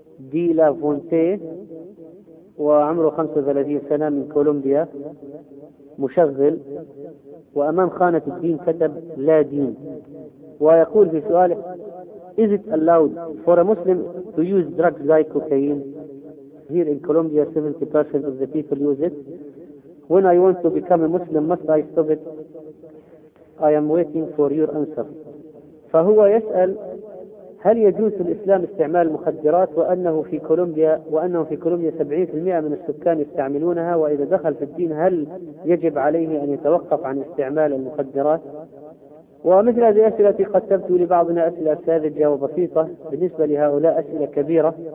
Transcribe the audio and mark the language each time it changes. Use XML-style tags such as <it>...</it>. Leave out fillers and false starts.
<ar>دي لا فونتي وعمره 35 سنة من كولومبيا مشغل، وأمام خانة الدين كتب لا دين، ويقول في سؤاله Is it allowed for a Muslim to use drugs like cocaine?</ar> <en>Here in Colombia 70% of the people use it. When I want to become a Muslim must I stop it? I am waiting for your answer.</en> <ar>فهو يسأل هل يجوز الإسلام استعمال المخدرات وأنه في كولومبيا 70% من السكان يستعملونها، وإذا دخل في الدين هل يجب عليه أن يتوقف عن استعمال المخدرات؟ ومثل هذه الأسئلة التي قدمت لبعضنا أسئلة ساذجة وبسيطة، بالنسبة لهؤلاء أسئلة كبيرة.</ar>